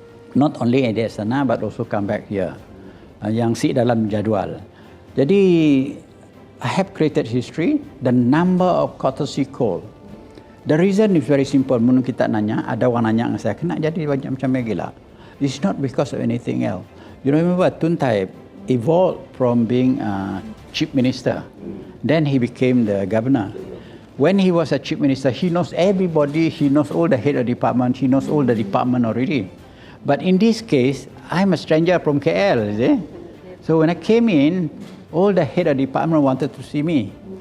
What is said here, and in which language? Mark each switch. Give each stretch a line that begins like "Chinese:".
English: Not only at Astana but also come back here.
Malay: Yang dalam jadual.
English: Jadi I have created history, the number of courtesy call. The reason is very simple.
Malay: Mungkin kita nanya, ada orang nanya dengan saya, kena jadi macam gila.
English: It's not because of anything else. You remember Tun Taib evolved from being a chief minister. Then he became the governor. When he was a chief minister, he knows everybody, he knows all the head of department, he knows all the department already. But in this case, I'm a stranger from KL, you see? So when I came in, all the head of department wanted to see me.